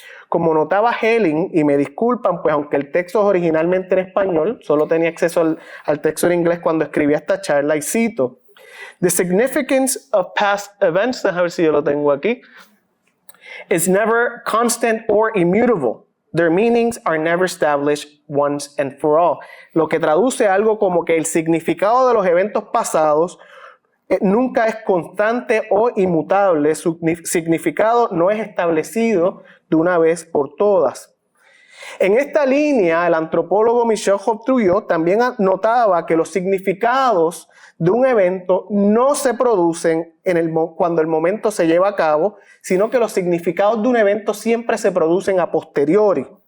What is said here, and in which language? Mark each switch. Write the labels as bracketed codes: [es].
[es] Como notaba Helling, y me disculpan, pues aunque el texto es originalmente en español, solo tenía acceso al texto en inglés cuando escribía esta charla, y cito, [en] "The significance of past events", [es] a ver si yo lo tengo aquí, [en] "is never constant or immutable. Their meanings are never established once and for all." [es] Lo que traduce algo como que el significado de los eventos pasados nunca es constante o inmutable. Su significado no es establecido de una vez por todas. En esta línea, el antropólogo Michel Houellebecq también notaba que los significados de un evento no se producen cuando el momento se lleva a cabo, sino que los significados de un evento siempre se producen a posteriori.